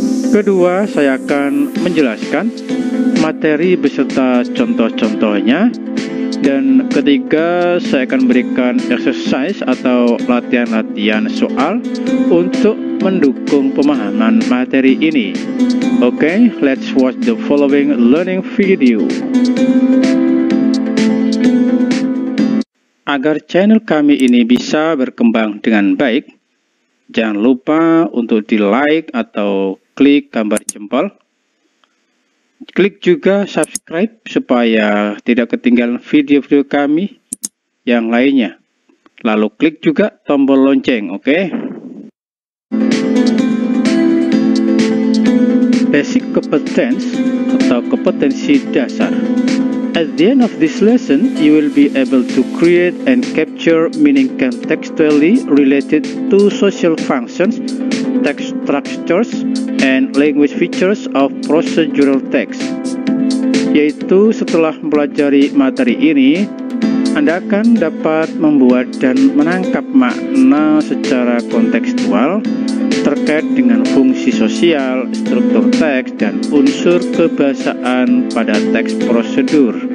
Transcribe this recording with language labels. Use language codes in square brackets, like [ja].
[id] Kedua, saya akan menjelaskan materi beserta contoh-contohnya. Dan ketiga, saya akan berikan exercise atau latihan-latihan soal untuk mendukung pemahaman materi ini. [en] Oke, let's watch the following learning video. [id] Agar channel kami ini bisa berkembang dengan baik, jangan lupa untuk di-like atau klik gambar jempol. Klik juga subscribe supaya tidak ketinggalan video-video kami yang lainnya. Lalu klik juga tombol lonceng, oke? [en] Basic competence [id] atau kompetensi dasar. [en] At the end of this lesson, you will be able to create and capture meaning contextually related to social functions, text structures, and language features of procedural text. [id] Yaitu setelah mempelajari materi ini, Anda akan dapat membuat dan menangkap makna secara kontekstual terkait dengan fungsi sosial, struktur teks, dan unsur kebahasaan pada teks prosedur.